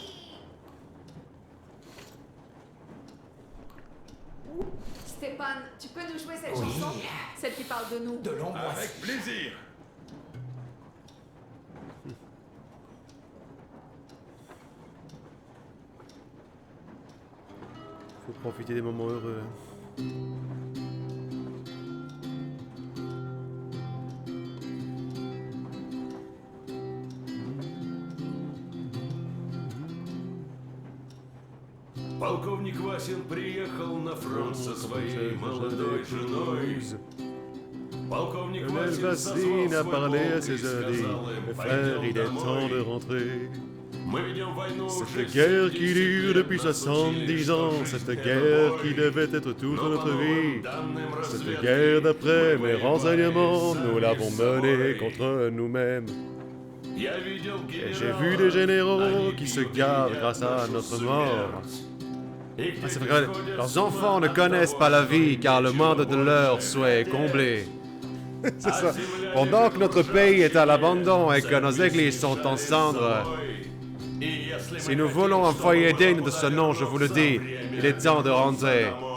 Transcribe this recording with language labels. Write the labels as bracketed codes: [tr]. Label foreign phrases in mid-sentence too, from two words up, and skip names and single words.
[fr] Stéphane, tu peux nous jouer cette chanson? Celle qui parle de nous. De l'angoisse. Avec plaisir! Faut profiter des moments heureux. [ru] Полковник Васин приехал на фронт со своей молодой женой. Полковник Васин [fr] Vasline a parlé à ses [ru] сказал [fr] alliés. [ru] им, [fr] Mes frères, il est [ru] пойдем [fr] temps de [ru] домой. [fr] rentrer. [ru] Мы ведем войну [fr] Cette [ru] уже [fr] guerre qui [ru] 70 [fr] dure [ru] лет, [fr] depuis [ru] нас учили, [fr] 70 [ru] что [fr] ans, [ru] жизнь [fr] cette [ru] это [fr] guerre [ru] бой. [fr] qui devait être toute [ru] Но [fr] notre [ru] по новым [fr] vie. [ru] данным [fr] Cette [ru] разведки, [fr] guerre d'après [ru] мы [fr] mes [ru] воевали [fr] renseignements, nous [ru] сами [fr] l'avons [ru] с [fr] menée [ru] собой. [fr] contre nous-mêmes. [ru] Я видел [fr] Et j'ai [ru] генералов, [fr] vu des généraux [ru] они [fr] qui se [ru] пьют и [fr] gardent [ru] едят [fr] grâce à [ru] нашу [fr] notre mort. [ru] смерть. [fr] Ah, c'est vrai, leurs enfants ne connaissent pas la vie car le moindre de leurs souhaits est comblé. C'est ça. Pendant que notre pays est à l'abandon et que nos églises sont en cendres, si nous voulons un foyer digne de ce nom, je vous le dis, il est temps de rentrer.